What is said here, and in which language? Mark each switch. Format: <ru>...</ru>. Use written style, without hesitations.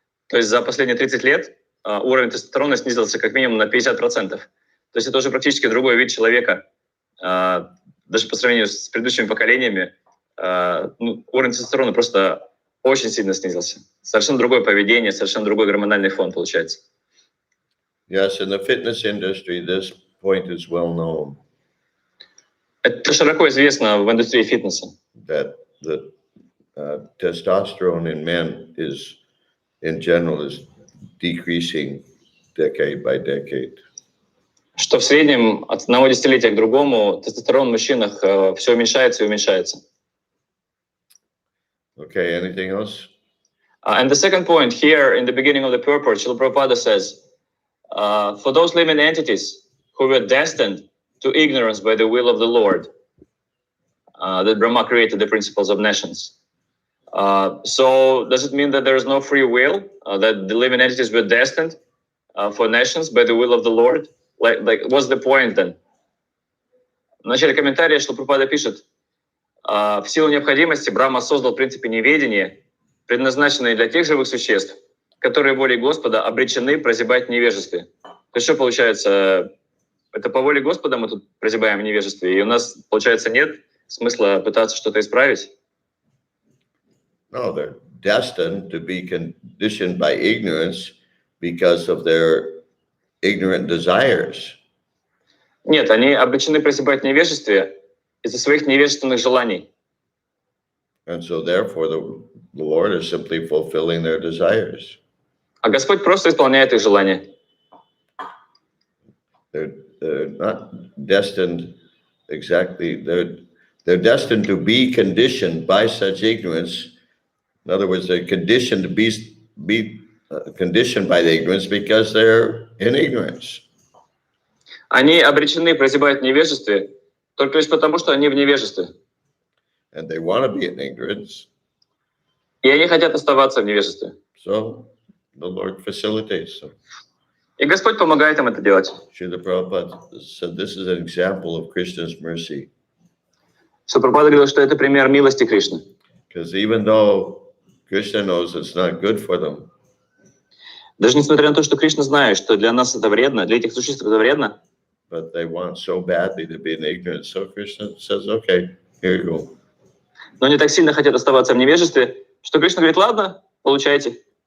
<ru>То есть за последние 30 лет уровень тестостерона снизился как минимум на 50%. То есть это уже практически другой вид человека. Даже по сравнению с предыдущими поколениями уровень тестостерона просто очень сильно снизился. Совершенно другое поведение, совершенно другой гормональный фон получается.</ru> <en>Yes, in the fitness industry, this point is well known.</en> <ru>Это широко известно в индустрии фитнеса.</ru> <en>That the testosterone in men in general, is decreasing decade by decade.</en> <ru>Что в среднем от одного десятилетия к другому тестостерон в мужчинах все уменьшается и уменьшается.</ru> <en>Okay, anything else? And the second point here in the beginning of the purport, Srila Prabhupada says, for those living entities who were destined to ignorance by the will of the Lord, that Brahma created the principles of nations. So does it mean that there is no free will, that the living entities were destined for nations by the will of the Lord? Like what's the point then?</en> <ru>В начале комментария Шрила Прабхупада пишет, в силу необходимости Брахма создал принципы неведения, предназначенные для тех живых существ, которые волей Господа обречены прозябать в невежестве. То есть что получается? Это по воле Господа мы тут прозябаем в невежестве, и у нас, получается, нет смысла пытаться что-то исправить?</ru> <en>No, they're destined to be conditioned by ignorance because of their ignorant desires.</en> <ru>Нет, они обречены прозябать в невежестве из-за своих невежественных желаний.</ru> <en>And so therefore the Lord is simply fulfilling their desires.</en> <ru>А Господь просто исполняет их желания.</ru> <en>They're not destined exactly, they're destined to be conditioned by such ignorance. In other words, they're conditioned to be conditioned by the ignorance because they're in ignorance.</en> <ru>Они обречены прозябать в невежестве только лишь потому, что они в невежестве.</ru> <en>And they want to be in ignorance.</en> <ru>И они хотят оставаться в невежестве.</ru> <en>So the Lord facilitates them.</en> <ru>И Господь помогает им это делать.</ru> <en>Srila Prabhupada said this is an example of Krishna's mercy.</en> <ru>Что Прабхупада говорил, что это пример милости Кришны.</ru> <en>Because even though Krishna knows it's not good for them,</en> <ru>Даже несмотря на то, что Кришна знает, что для нас это вредно, для этих существ это вредно,</ru> <en>but they want so badly to be in ignorance. So Krishna says, okay, here you go.</en> <ru>но они так сильно хотят оставаться в невежестве, что Кришна говорит, ладно, получайте.</ru>